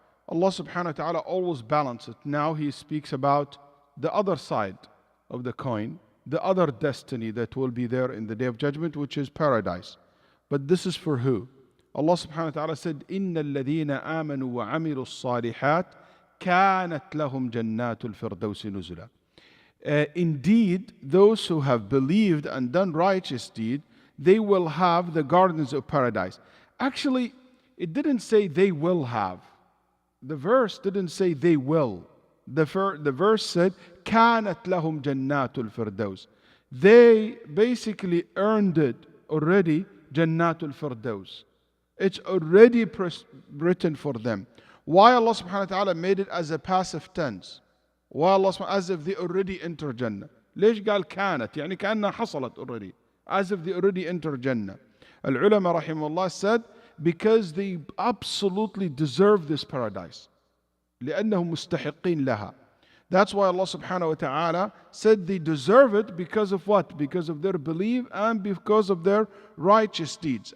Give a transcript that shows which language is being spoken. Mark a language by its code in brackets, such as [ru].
[en] Allah subhanahu wa ta'ala always balances it. Now He speaks about the other side of the coin, the other destiny that will be there in the Day of Judgment, which is paradise. But this is for who? [ar] Allah subhanahu wa ta'ala said, إِنَّ الَّذِينَ آمَنُوا وَعَمِلُوا الصَّالِحَاتِ كَانَتْ لَهُمْ جَنَّاتُ الْفِرْدَوْسِ نُزُلًا. [en] Indeed, those who have believed and done righteous deed, they will have the gardens of paradise. Actually, it didn't say they will have. The verse didn't say they will. The verse said, [ar] كَانَتْ لَهُمْ جَنَّاتُ الْفِرْدَوْسِ. [en] They basically earned it already, Jannatul Firdaus. It's already written for them. Why Allah subhanahu wa ta'ala made it as a passive tense? Why Allah subhanahu as if they already enter Jannah? [ar] ليش قال كانت؟ يعني كأنها حصلت [en] already. As if they already enter Jannah. Al-ulama rahimahullah said, because they absolutely deserve this paradise. [ar] لأنهم مستحقين لها. [en] That's why Allah subhanahu wa ta'ala said they deserve it because of what? Because of their belief and because of their righteous deeds.